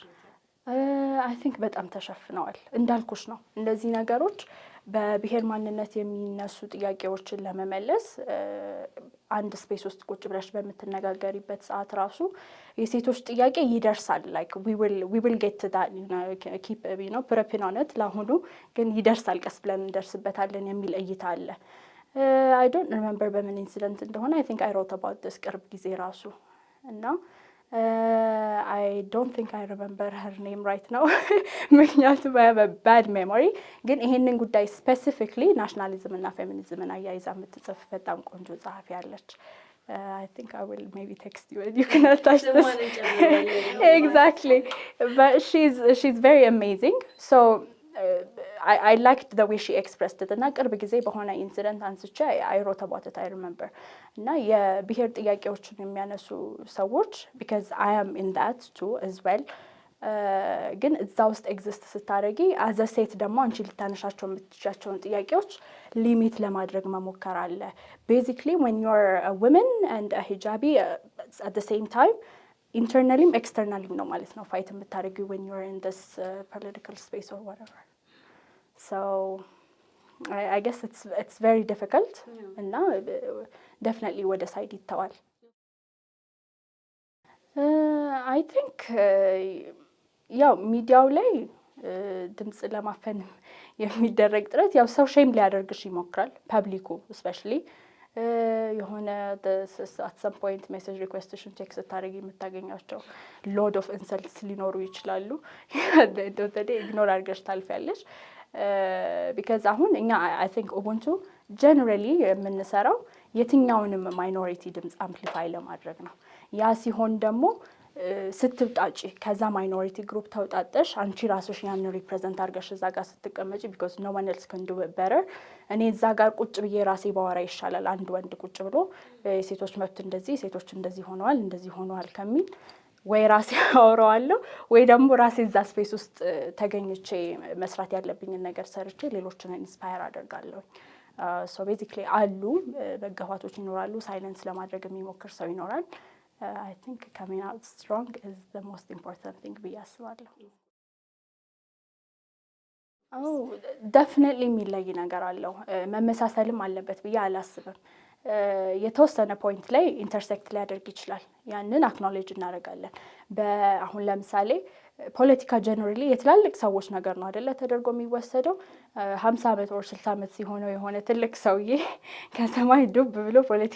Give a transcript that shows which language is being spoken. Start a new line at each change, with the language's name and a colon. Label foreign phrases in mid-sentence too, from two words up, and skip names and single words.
English: I think
Amharic: በጣም ተሸፍነዋል እንዳልኩሽ ነው እንደዚህ ነገሮች በብሔር ማንነት የሚነሱ ጥያቄዎችን ለመመለስ አንድ ስፔስ ውስጥ ቁጭ ብለሽ በመተነጋገሪበት ሰዓት ራሱ የሴቶች ጥያቄ ይደርሳል
English: like we will get to that keep prepping on it
Amharic: ለአሁኑ ግን ይደርሳል ቀስ ብለን እንደርስበታለን የሚል እይታ አለ
English: I don't remember
Amharic: በምን ኢንሲደንት እንደሆነ
English: I think I wrote about this
Amharic: ቅርብ ጊዜ ራሱ እና
English: I don't think I remember her name right now ምክንያቱም I have a bad memory
Amharic: ግን ይሄንን ጉዳይ
English: specifically nationalism
Amharic: እና feminism እና አያይዛ የምትጽፍ በጣም ቆንጆ ጸሐፊ አለች
English: I think I will maybe text you and you can attach this exactly but she's very amazing so I liked the way she expressed it
Amharic: እና ቅርብ ጊዜ በሆነ ኢንሲደንት አንስቼ
English: I wrote about it I remember
Amharic: እና የብሔር ጥያቄዎችን የሚያነሱ ሰዎች
English: because I am in that too as well
Amharic: ግን እዛ ውስጥ ኤግዚስት ስታደርጊ
English: as a
Amharic: ሴት ደግሞ አንቺ ልታነሻቸው የምትችያቸውን ጥያቄዎች ሊሚት ለማድረግ መሞከር አለ
English: basically when you're a woman and a hijabi at the same time internally externally
Amharic: ነው ማለት ነው ፋይት የምታደርጊው
English: when you're in this political space or whatever so I guess it's very difficult and now definitely
Amharic: ወደ ሳይድ ይተዋል
English: I think
Amharic: ያው ሚዲያው ላይ ድምጽ ለማፈን የሚደረግ ጥረት ያው ሰው ሼም ሊያደርግሽ ይሞክራል ፐብሊኩ especially የሆነ
English: at some point message requestation check
Amharic: ስታደርጊ የምታገኛቸው
English: load of insults
Amharic: ሊኖሩ ይችላሉ ኢግኖር አድርገሽ ታልፊያለሽ because አሁን እኛ
English: I think
Amharic: ubuntu generally የምንሰራው የትኛውንም ማይኖሪቲ ድምጽ አምፕሊፋይ ለማድረግ ነው ያ ሲሆን ደግሞ ስትጣጪ ከዛ ማይኖሪቲ ግሩፕ ተውጣጣሽ አንቺ ራስሽ ያን ሪፕሬዘንት አድርገሽ እዛ ጋር ስትቀመጪ
English: because no one else can do it better
Amharic: እኔ እዛ ጋር ቁጭ ብዬ ራሴ ባወራ ይሻላል አንድ ወንድ ቁጭ ብሎ ሴቶች መብት እንደዚህ ሴቶች እንደዚህ ሆነዋል ከሚል ወይ ራሴ አወራዋለሁ ወይ ደግሞ ራሴ እዛ ስፔስ ውስጥ ተገኝቼ መስራት ያለብኝን ነገር ሰርቼ ሌሎችን ኢንስፓየር አደርጋለሁ
English: so basically
Amharic: አሉ በገፋቶች ይኖራሉ ሳይለንስ ለማድረግ የሚሞክር ሰው ይኖራል
English: I think coming out strong is the most important thing
Amharic: ብዬ አስባለሁ definitely የሚለይ ነገር አለው መመሳሰልም አለበት ብዬ አላስብም የተወሰነ ፖይንት ላይ ኢንተርሴክት ሊያደርግ ይችላል ያንን አክኖሌጅ እናደርጋለን በአሁን ለምሳሌ ፖለቲካ ጀነራሊ የትላልቅ ሰዎች ነገር ነው አይደለ ተደርጎ የሚወሰደው 50 ዓመት ወር 60 ዓመት ሲሆነው የሆነ ትልቅ ሰውዬ ከሰማይ ዱብ ብሎ ፖለቲካ